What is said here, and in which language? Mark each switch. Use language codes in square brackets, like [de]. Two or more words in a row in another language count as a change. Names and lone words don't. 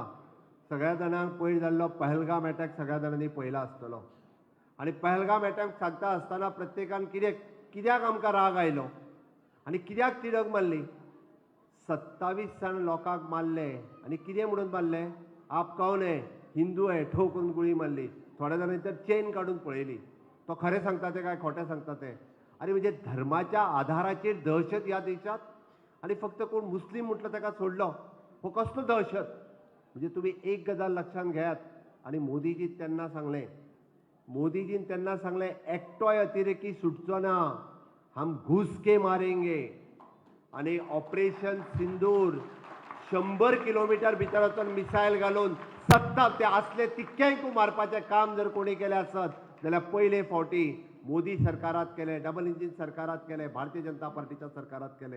[kok] सगळ्या जाणांक पयर जाल्लो पहलगाम अटॅक सगळ्या जाणांनी पळयला आसतलो. आनी पहलगाम अटॅक सांगता आसतना प्रत्येकान कित्याक आमकां राग आयलो आनी कित्याक तिडक मारली. 27 जाण लोकांक मारले आनी कितें म्हणून मारले? [hi] आप कौन है? [kok] हिंदू आहे ठोकून गुळी मारली. थोड्या जाणांनी तर चेन काडून पळयली. तो खरें सांगता ते काय खोटें सांगता ते? अरे म्हणजे धर्माच्या आधाराचेर दहशत ह्या देशात आनी फक्त कोण मुस्लीम म्हटलं ताका सोडलो, हो कसलो दहशत? म्हणजे तुम्ही एक गजाल लक्षात घेयात. आणि मोदीजीन तेन्ना सांगले एकटोय अतिरेकी सुटचो ना, [hi] हम घुस के मारेंगे. [kok] आणि ऑपरेशन सिंदूर 100 किलोमीटर भितर वचून मिसायल घालून सत्ता ते असले तितक्यांक मारपाचें काम जर कोणी केलें आसत जाल्यार पयले फावटी मोदी सरकारात केले, [en] double engine [kok] सरकारात केले, भारतीय जनता पार्टीच्या सरकारात केले.